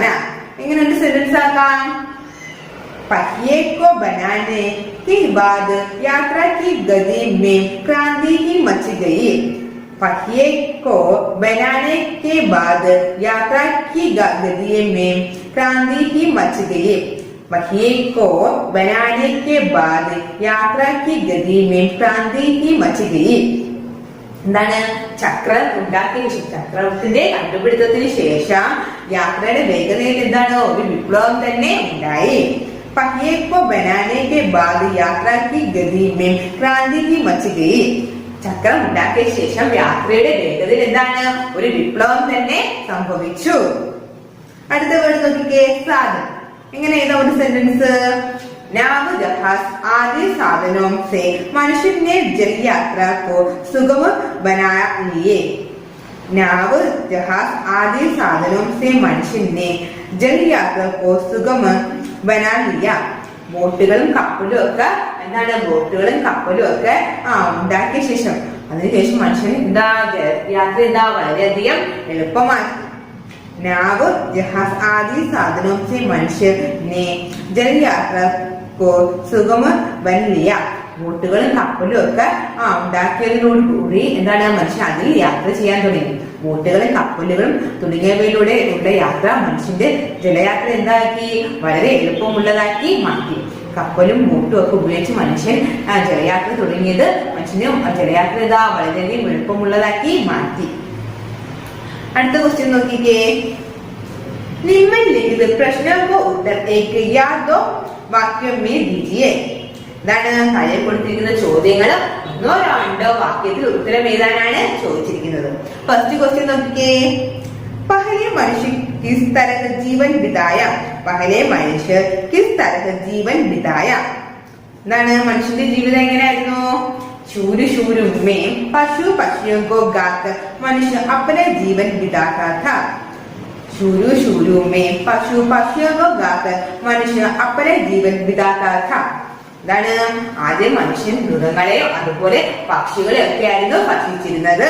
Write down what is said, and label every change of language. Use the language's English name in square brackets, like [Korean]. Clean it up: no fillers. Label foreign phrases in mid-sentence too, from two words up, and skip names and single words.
[Malayalam] എങ്ങനെ ഒരു സെന്റൻസ് ആക്കാം? [Hindi] पहिए को बनाने के बाद यात्रा की गति में क्रांति ही मच गई. पहिए को बनाने के बाद यात्रा की गति में क्रांति ही मच गई. पहिए को बनाने के बाद यात्रा की गति में क्रांति ही मच गई. [Malayalam] ചക്രം ഉണ്ടാക്കിയ ചക്രത്തിന്റെ കണ്ടുപിടുത്തത്തിന് ശേഷം യാത്രയുടെ വേഗതയിൽ ഒരു വിപ്ലവം തന്നെ ഉണ്ടായി. [Hindi] पहिए को बनाने के बाद यात्रा की गति में क्रांति ही मच गई. [Malayalam] ചക്രം ഉണ്ടാക്കിയ ശേഷം യാത്രയുടെ വേഗതയിൽ ഒരു വിപ്ലവം തന്നെ സംഭവിച്ചു. അടുത്ത വേർഡ് നോക്കിക്കേ, സാധൻ. എങ്ങനെ ഒരു സെന്റൻസ്? [Hindi] नाव जहाज आदि साधनों से मनुष्य ने जल यात्रा को सुगम बना लिए. नाव जहाज आदि साधनों से मनुष्य ने जल यात्रा को सुगम बना लिया. [Malayalam] ബോട്ടുകളും കപ്പലും ഒക്കെ ഉണ്ടാക്കിയ ശേഷം അതിനുശേഷം മനുഷ്യൻ യാത്ര വളരെയധികം എളുപ്പമാക്കി. [Hindi] नाव जहाज आदि साधनों से मनुष्य ने जल यात्रा को सुगम बन लिया. [Malayalam] ബോട്ടുകളും കപ്പലും ഒക്കെ ഉണ്ടാക്കിയതിനോടുകൂടി മനുഷ്യൻ അതിൽ യാത്ര ചെയ്യാൻ തുടങ്ങി. ബോട്ടുകളും കപ്പലുകളും തുടങ്ങിയവയിലൂടെ ഉള്ള യാത്ര മനുഷ്യന്റെ ജലയാത്ര വളരെ എളുപ്പമുള്ളതാക്കി മാറ്റി. കപ്പലും ബോട്ടും ഒക്കെ ഉപയോഗിച്ച് മനുഷ്യൻ ജലയാത്ര തുടങ്ങിയത് മനുഷ്യന് ജലയാത്ര വളരെയധികം എളുപ്പമുള്ളതാക്കി മാറ്റി. അടുത്ത ക്വസ്റ്റ്യൻ നോക്കിക്കേ, [Hindi] निम्नलिखित प्रश्नों को उत्तर एक या दो वाक्यों में दीजिए. [Malayalam] താഴെ കൊടുത്തിരിക്കുന്ന ചോദ്യങ്ങൾ ഒന്നോ രണ്ടോ വാക്യത്തിൽ ഉത്തരം എഴുതാനാണ് ചോദിച്ചിരിക്കുന്നത്. [English] first question [Malayalam] നോക്കിക്കേ, [Hindi] पहले मनुष्य किस तरह जीवन बिताया. पहले मनुष्य किस तरह जीवन बिताया. [Malayalam] മനുഷ്യന്റെ ജീവിതം എങ്ങനെയായിരുന്നു? [Hindi] शूर शूर में पक्षियों को गाकर मनुष्य अपने जीवन बिताता था. शूरू शूरू में पक्षियों को गाकर मनुष्य अपने जीवन बिताता था. [Malayalam] ആദ്യം മനുഷ്യൻ മൃഗങ്ങളെയോ അതുപോലെ പക്ഷികളെയോ ഒക്കെയായിരുന്നു ഭക്ഷിച്ചിരുന്നത്.